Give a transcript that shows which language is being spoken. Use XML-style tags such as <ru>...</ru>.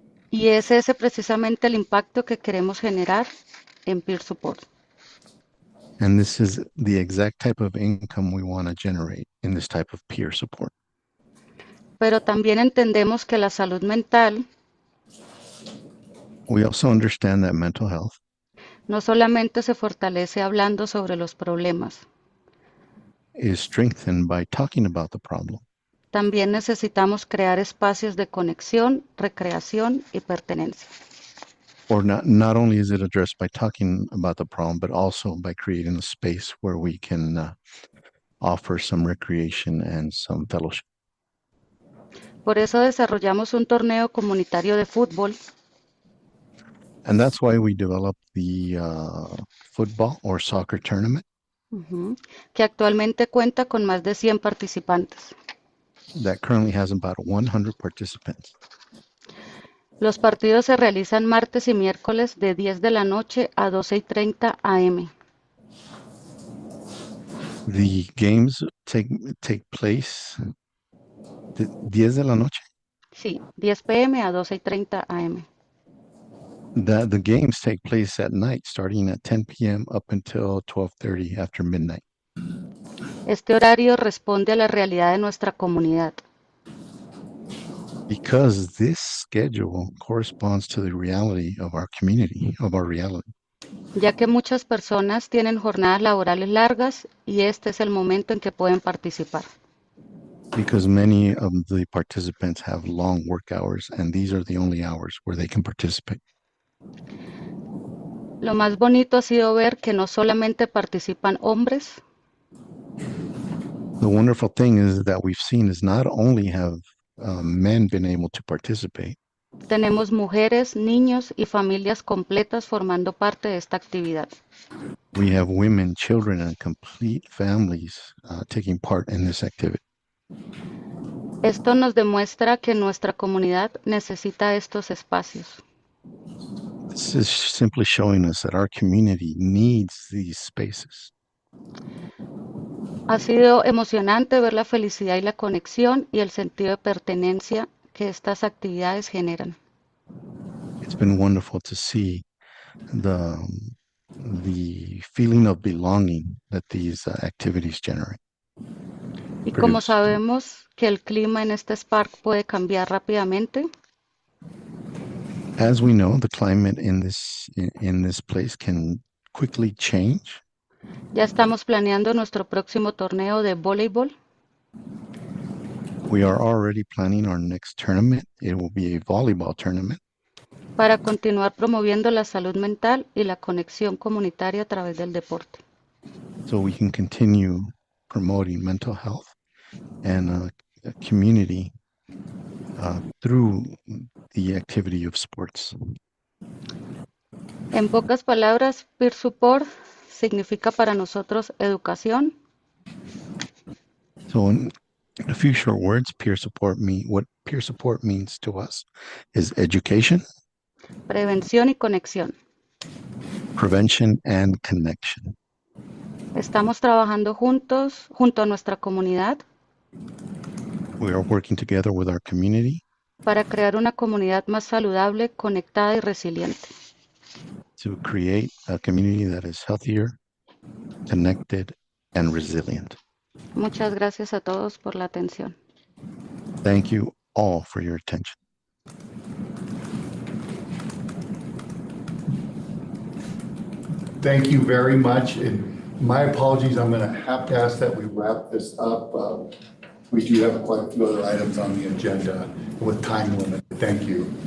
<es>Y es ese precisamente el impacto que queremos generar en peer support.</es> <en>And this is the exact type of income we want to generate in this type of peer support.</en> <es>Pero también entendemos que la salud mental</es> <en>We also understand that mental health</en> <es>no solamente se fortalece hablando sobre los problemas,</es> <en>is strengthened by talking about the problem.</en> <es>también necesitamos crear espacios de conexión, recreación y pertenencia.</es> <en>Or not only is it addressed by talking about the problem, but also by creating a space where we can offer some recreation and some fellowship.</en> <es>Por eso desarrollamos un torneo comunitario de fútbol</es> <en>And that's why we developed the football or soccer tournament</en> <es>que actualmente cuenta con más de 100 participantes.</es> <en>that currently has about 100 participants.</en> <es>Los partidos se realizan martes y miércoles de 10 de la noche a 12:30 am.</es> <en>The games take place</en> <es>10 de la noche. Sí, 10 p.m. a 12:30 am.</es> <en>The games take place at night, starting at 10 p.m. up until 12:30 after midnight.</en> <es>Este horario responde a la realidad de nuestra comunidad.</es> <en>Because this schedule corresponds to the reality of our community, of our reality.</en> <es>Ya que muchas personas tienen jornadas laborales largas y este es el momento en que pueden participar.</es> <en>Because many of the participants have long work hours, and these are the only hours where they can participate.</en> <es>Lo más bonito ha sido ver que no solamente participan hombres,</es> <en>The wonderful thing is that we've seen is not only have men been able to participate,</en> <es>tenemos mujeres, niños y familias completas formando parte de esta actividad.</es> <en>we have women, children, and complete families taking part in this activity.</en> <es>Esto nos demuestra que nuestra comunidad necesita estos espacios.</es> <en>This is simply showing us that our community needs these spaces.</en> <es>Ha sido emocionante ver la felicidad y la conexión y el sentido de pertenencia que estas actividades generan.</es> <en>It's been wonderful to see the feeling of belonging that these activities generate.</en> <es>Y como Produce. sabemos que el clima en este parque puede cambiar rápidamente,</es> <en>As we know, the climate in this place can quickly change.</en> <es>ya estamos planeando nuestro próximo torneo de voleibol</es> <en>We are already planning our next tournament. It will be a volleyball tournament</en> <es>para continuar promoviendo la salud mental y la conexión comunitaria a través del deporte.</es> <en>so we can continue promoting mental health and community through the activity of sports.</en> <es>En pocas palabras, peer support significa para nosotros educación,</es> <en>So in a few short words, what peer support means to us is education,</en> <es>prevención y conexión.</es> <en>prevention, and connection.</en> <es>Estamos trabajando juntos, junto a nuestra comunidad,</es> <en>We are working together with our community</en> <es>para crear una comunidad más saludable, conectada y resiliente.</es> <en>to create a community that is healthier, connected, and resilient.</en> <es>Muchas gracias a todos por la atención.</es> <en>Thank you all for your attention. Thank you very much, and my apologies, I'm gonna have to ask that we wrap this up. We do have quite a few other items on the agenda with time limit. Thank you.</en>